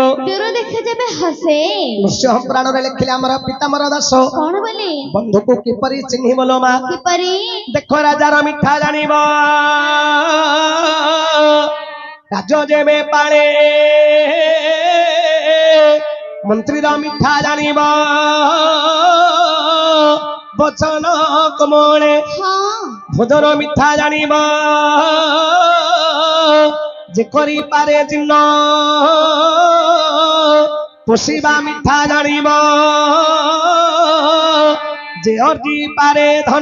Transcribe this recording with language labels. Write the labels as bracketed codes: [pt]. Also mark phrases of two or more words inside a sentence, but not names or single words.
[or] ଦୂର ଦେଖେ ଯେବେ ହସେ ନୃସିଂହ ପୁରାଣ ରେ ଲିଖିଲେ ହମର ପିତାମର ଦାସ [hi] कौन बोले [or] ବନ୍ଧୁ କୁ କିପରି ଚିହ୍ନି ବୋଲୋ ମା କିପରି ଦେଖ ରାଜା ର ମିଠା ଜାଣିବ ରାଜ ଯେବେ ପାଳେ ମନ୍ତ୍ରୀ ର ମିଠା ଜାଣିବ ବଚନ କମଳେ ଭୋଜନ ମିଠା ଜାଣିବ ଯେ କରି ପାରେ ଜିନ୍ନ ପୋଷିବା ମିଠା ଜାଣିବ ଯେ ଅର୍ଜି ପାରେ ଧନ